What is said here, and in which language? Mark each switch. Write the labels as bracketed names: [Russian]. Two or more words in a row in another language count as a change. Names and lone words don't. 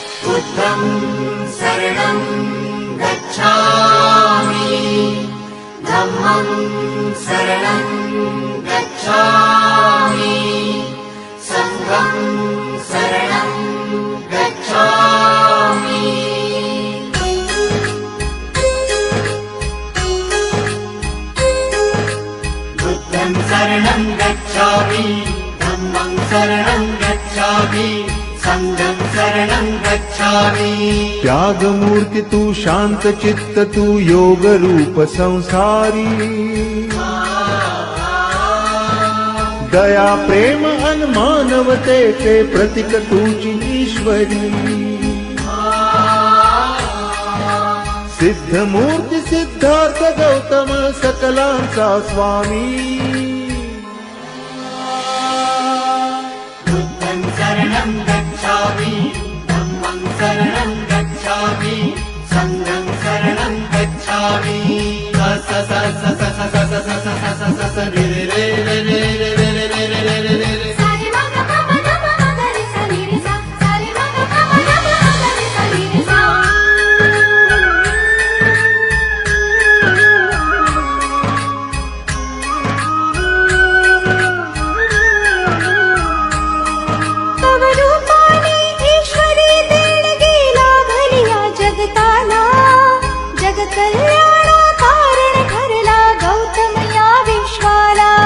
[Pali] बुद्धं शरणं गच्छामि धम्मं शरणं गच्छामि संघं शरणं गच्छामि। बुद्धं शरणं गच्छामि धम्मं शरणं गच्छामि संघं शरणं गच्छामि। [Marathi] त्याग मूर्ति तू शांत चित्त तू योग रूप संसारी दया प्रेम अन मानवतेचे प्रतीक तुझी ईश्वरी। सिद्ध मूर्ति सिद्धार्थ गौतम सकलांचा स्वामी। [Pali] बुद्धं शरणं गच्छामि धम्मं शरणं गच्छामि संघं शरणं गच्छामि। स स स स स स स स स स स स रे रे रे रे रे रे रे रे रे रे रे रे। सारे मग प म ग म ग रे सा रे रे सा सारे मग प म ग म ग रे सा रे रे सा। [Marathi] तव रूपाने ईश्वरी देणगी लाभली या जगताला जग कल्याणा कारण ठरला गौतम या विश्वाला।